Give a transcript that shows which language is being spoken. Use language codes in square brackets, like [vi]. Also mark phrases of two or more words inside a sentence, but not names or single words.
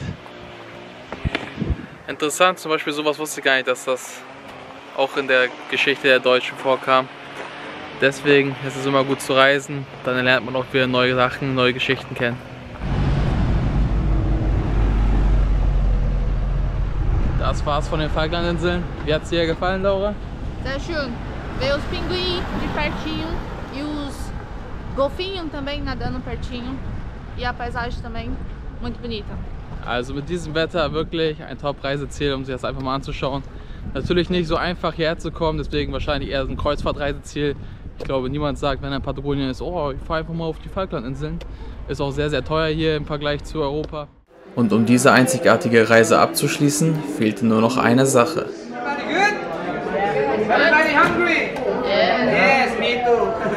[de] Interessant, zum Beispiel sowas wusste ich gar nicht, dass das auch in der Geschichte der Deutschen vorkam. Deswegen ist es immer gut zu reisen, dann lernt man auch wieder neue Sachen, neue Geschichten kennen. Das war's von den Falklandinseln. Wie hat es dir gefallen, Laura? Sehr schön. [pt] Ver os pinguins de pertinho e os golfinhos também nadando pertinho. E a paisagem também muito bonita. [de] Also mit diesem Wetter wirklich ein Top-Reiseziel, um sich das einfach mal anzuschauen. Natürlich nicht so einfach hierher zu kommen, deswegen wahrscheinlich eher so ein Kreuzfahrtreiseziel. Ich glaube, niemand sagt, wenn er in Patagonien ist, oh, ich fahre einfach mal auf die Falklandinseln. Ist auch sehr, sehr teuer hier im Vergleich zu Europa. Und um diese einzigartige Reise abzuschließen, fehlte nur noch eine Sache. [en] Everybody hungry? Yeah. Yes, me too.